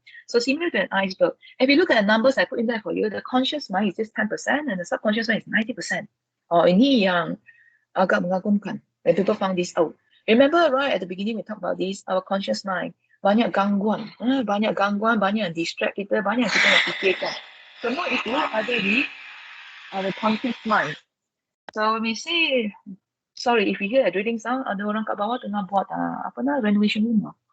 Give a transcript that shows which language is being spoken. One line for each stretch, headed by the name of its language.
English: So similar to an iceberg. If you look at the numbers I put in there for you, the conscious mind is just 10% and the subconscious mind is 90%.
Malay: Ini yang agak mengagumkan.
English: When people found this out. Remember right at the beginning we talked about this, our conscious mind.
Malay: Banyak gangguan, banyak yang distract kita, banyak yang kita nak fikirkan. Semua itu ada di
English: our conscious mind. So when we say, sorry if you hear a drilling sound,
Malay: ada orang kat bawah tengah buat renovation rumah.